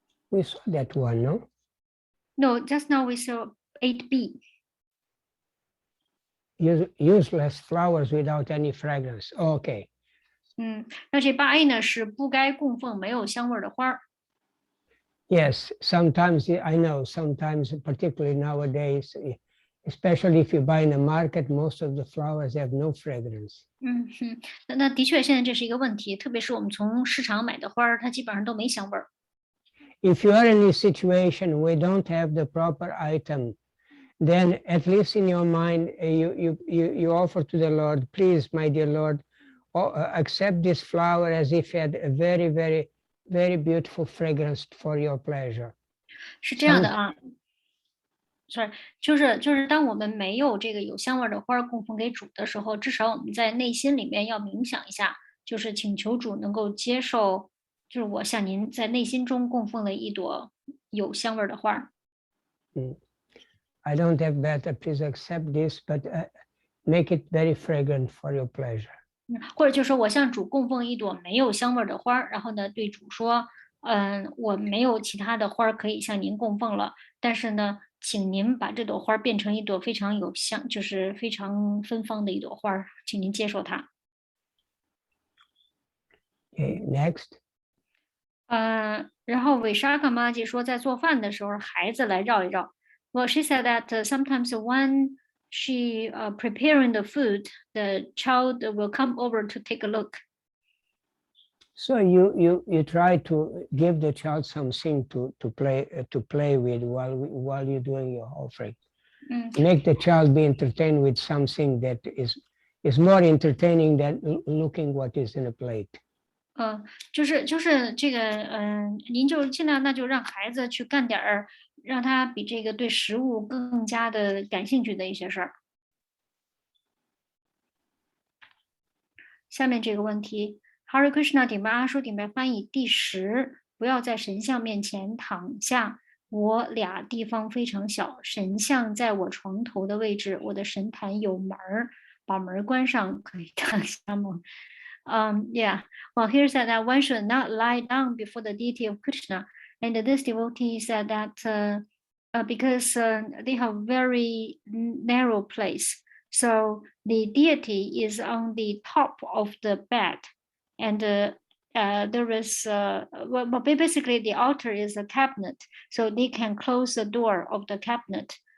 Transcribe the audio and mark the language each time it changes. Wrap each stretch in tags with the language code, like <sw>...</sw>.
<en>We saw that one, no? No, just now we saw 8B. Useless flowers without any fragrance. Okay.</en> <zh>那这8A 呢是不该供奉没有香味的花儿。</zh> <en>Yes, sometimes I know, sometimes particularly nowadays, especially if you buy in the market, most of the flowers have no fragrance.</en> <zh>那的确现在这是一个问题，特别是我们从市场买的花儿，它基本上都没香味儿。</zh> <en>If you are in a situation we don't have the proper item, then at least in your mind you offer to the Lord, please, my dear Lord, accept this flower as if it had a very, very, very beautiful fragrance for your pleasure.</en> <zh>是这样的啊，sorry，就是当我们没有这个有香味的花供奉给主的时候，至少我们在内心里面要冥想一下，就是请求主能够接受，就是我向您在内心中供奉的一朵有香味的花。</zh> <en>I don't have better, please accept this, but make it very fragrant for your pleasure.</en> <zh>或者就是说我向主供奉一朵没有香味的花，然后呢对主说，我没有其他的花可以向您供奉了，但是呢，请您把这朵花变成一朵非常有香，就是非常芬芳的一朵花，请您接受它。</zh> <en>Okay, next.</en> <zh>然后韦莎卡妈姐说，在做饭的时候，孩子来绕一绕。</zh> <en>Well, she said that sometimes when she preparing the food, the child will come over to take a look. So you try to give the child something to play with while you're doing your offering. Make the child be entertained with something that is more entertaining than looking what is in a plate.</en> <zh>就是这个，您就尽量那就让孩子去干点儿，让他比这个对食物更加的感兴趣的一些事儿。下面这个问题 ，Hare Krishna 顶拜阿叔顶拜翻译第10，不要在神像面前躺下。我俩地方非常小，神像在我床头的位置，我的神坛有门儿，把门关上可以躺下吗？Yeah.</zh> <en>Well, here said that one should not lie down before the deity of Krishna, and this devotee said that because they have very narrow place, so the deity is on the top of the bed, and there is well, basically the altar is a cabinet, so they can close the door of the cabinet.</en>